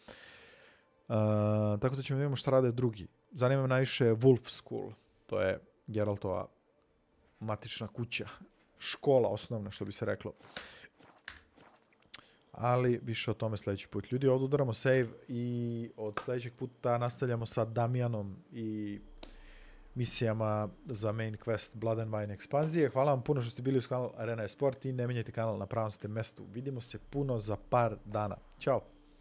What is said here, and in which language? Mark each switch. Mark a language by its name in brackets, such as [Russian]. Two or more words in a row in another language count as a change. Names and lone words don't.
[Croatian] Tako da ćemo vidjeti šta rade drugi. Zanima me najviše Wolf School, to je Geraltova matična kuća, škola osnovna, što bi se reklo. Ali više o tome sljedeći put. Ljudi, ovdje udaramo save i od sljedećeg puta nastavljamo sa Damjanom i misijama za [English] main quest [Croatian] Blood and Wine ekspanzije. [Serbian] Hvala vam puno što ste bili uz kanal Arena Esport i ne menjajte kanal, na pravom ste mestu. [Croatian] Vidimo se puno za par dana. Ćao!